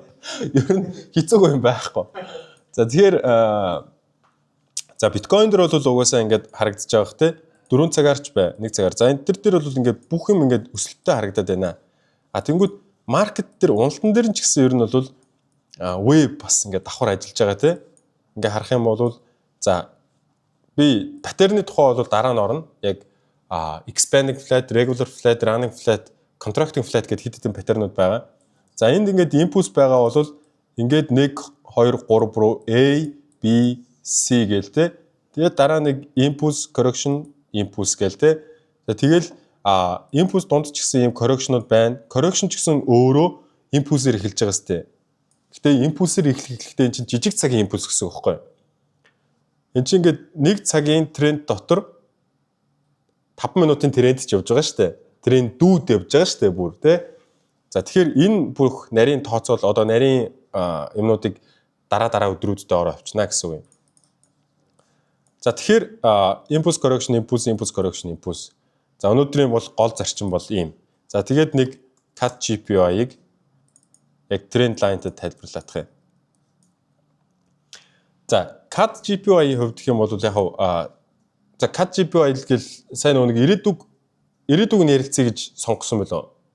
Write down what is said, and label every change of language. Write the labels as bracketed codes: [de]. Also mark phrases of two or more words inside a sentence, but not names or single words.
[mn] Ер нь хэцүүгүй юм байхгүй. За тэгэхээр за биткойн дээр бол угаасаа ингээд харагдаж байгаа хэ 4 цагаарч бай, 1 цагаар. За энэ төр бол ингээд бүх юм ингээд өсөлттэй харагдаад байна. А тэнгууд маркет дээр уналтан дээр ч гэсэн ер нь бол веб бас ингээд давхар ажиллаж байгаа те. Ингээ харах юм бол за би паттерны тухай бол дараа нь орно. Яг [en] expanding flat, regular flat, running flat, contracting flat [mn] гэдэг хэд хэдэн паттернууд байгаа. За энд ингээд impulse байгаа бол ингээд 1 2 3 руу A, B, C гээл те. Тэгээд дараа нэг [en] impulse, correction, impulse [mn] гээл те. Тэгэл impulse дунд ч гэсэн ийм correction-ууд байна. Correction ч гэсэн өөрөө impulse-ээр эхэлж байгаа сте. Гэтэ impulse-ээр эхлэхдээ энэ чинь жижиг цагийн impulse гэсэн үг байхгүй юу? Энд чинь ингээд 1 цагийн тренд дотор 5 минутын тренд ч явж байгаа шүү дээ. Тренд дүүд явж байгаа шүү дээ бүр тий. За тэгэхээр энэ бүх нарийн тооцоол одоо нарийн юмнуудыг дараа өдрүүдэд ороо авчнаа гэсэн үг юм. За тэгэхээр [en] impulse correction, impulse correction, impulse. [mn] За өнөөдрийн бол гол зарчим бол ийм. За тэгээд нэг cut GPI-ыг яг тренд лайнтай тайлбарлах юм. За cut GPI-ийн хувьд гэх юм бол яг за cut GPI гэл сайн нэг ирээдүг нь ярилцъя гэж сонгосон байлоо.